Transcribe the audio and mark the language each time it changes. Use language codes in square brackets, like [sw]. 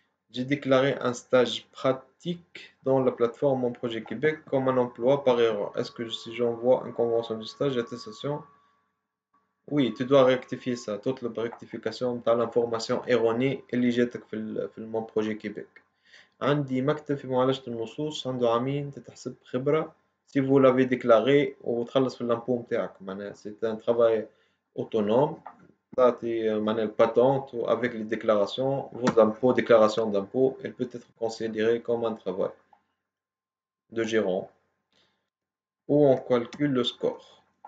[fr] J'ai déclaré un stage pratique dans la plateforme Mon Projet Québec comme un emploi par erreur. Est-ce que si j'envoie une convention de stage d'attestation? Oui, tu dois rectifier ça. Toute la rectification tu as l'information erronée [ar] اللي جاتك في [fr] Mon Projet Québec. [ar] عندي مكتب في معالجة النصوص عنده عامين تتحسب خبرة. [fr] Si vous l'avez déclaré [ar] وتخلص في [fr] l'impôt نتاعك c'est un travail autonome. [ar] تعطي معناها [fr] patente avec les déclarations, vos impôts, déclaration d'impôts, elle peut être considérée comme un travail de gérant où on calcule le score.